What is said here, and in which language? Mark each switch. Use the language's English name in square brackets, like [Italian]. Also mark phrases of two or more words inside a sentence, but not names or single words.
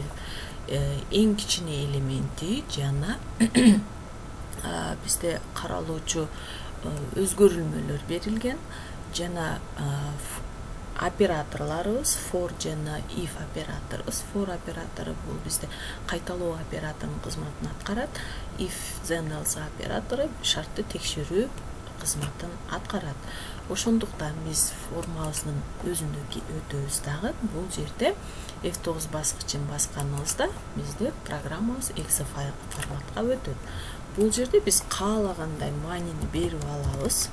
[Kyrgyz] Эң кичине элементи жана бизде каралуучу өзгөрүлмөлөр берилген жана операторлорубуз for жана if операторубуз. For оператору бул бизде кайталоо операторунун кызматын аткарат. [English] If then else [Kyrgyz] оператору шартты текшерүү кызматын аткарат. Ошондуктан биз формабыздын өзүнө өтөбүз дагы. Бул жерде F9 баскычын басканыбызда бизде программабыз exe файл форматка өтөт. Бул жерде биз каалагандай маанини берип алабыз.